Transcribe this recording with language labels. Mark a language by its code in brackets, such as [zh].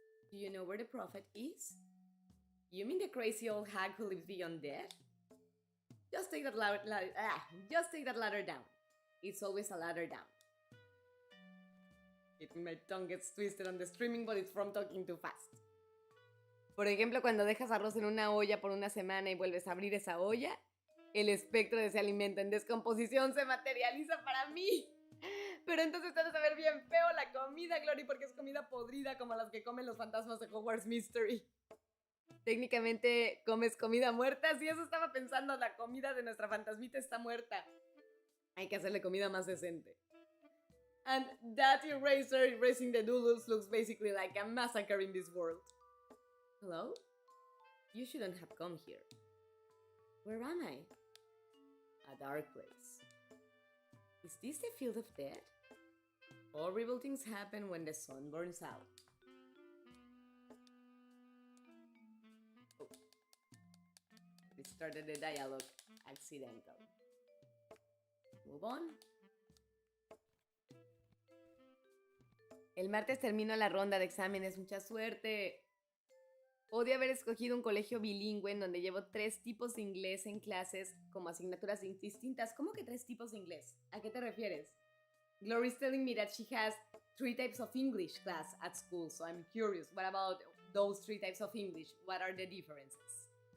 [en] Do you know where the prophet is? You mean the crazy old hag who lives beyond death? Just take that ladder down. It's always a ladder down. My tongue gets twisted on the streaming, but it's from talking too fast. [es] Por ejemplo, cuando dejas arroz en una olla por una semana y vuelves a abrir esa olla, el espectro de ese alimento en descomposición se materializa para mí. Pero entonces te vas a ver bien feo la comida, Glory, porque es comida podrida como las que comen los fantasmas de Hogwarts Mystery. Técnicamente comes comida muerta. Si eso estaba pensando, la comida de nuestra fantasmita está muerta. Hay que hacerle comida más decente. [en] And that eraser erasing the doodles looks basically like a massacre in this world. Hello? You shouldn't have come here. Where am I? A dark place. Is this the field of death? Horrible things happen when the sun burns out. Oh. We started the dialogue accidental. Move on. [es] El martes termino la ronda de exámenes. Mucha suerte. Odio haber escogido un colegio bilingüe en donde llevo 3 tipos de inglés en clases como asignaturas distintas. ¿Cómo que 3 tipos de inglés? ¿A qué te refieres? [en] Glory's telling me that she has 3 types of English class at school, so I'm curious. What about those 3 types of English? What are the differences?